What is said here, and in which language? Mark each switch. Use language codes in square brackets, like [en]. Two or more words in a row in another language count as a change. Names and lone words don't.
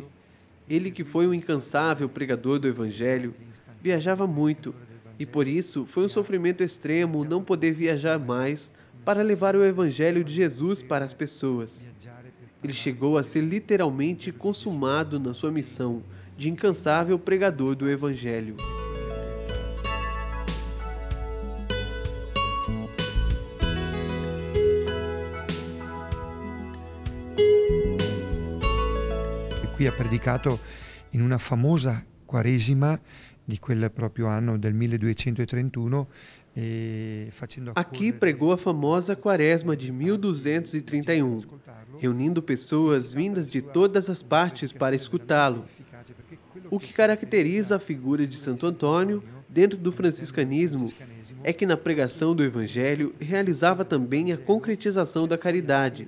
[pt] Ele, que foi um incansável pregador do Evangelho, viajava muito, e por isso foi um sofrimento extremo não poder viajar mais para levar o Evangelho de Jesus para as pessoas. Ele chegou a ser literalmente consumado na sua missão de incansável pregador do Evangelho. [it] E qui ha predicato in una famosa Quaresima di quel proprio anno del 1231. [pt] Aqui pregou a famosa Quaresma de 1231, reunindo pessoas vindas de todas as partes para escutá-lo. O que caracteriza a figura de Santo Antônio dentro do franciscanismo é que na pregação do Evangelho realizava também a concretização da caridade.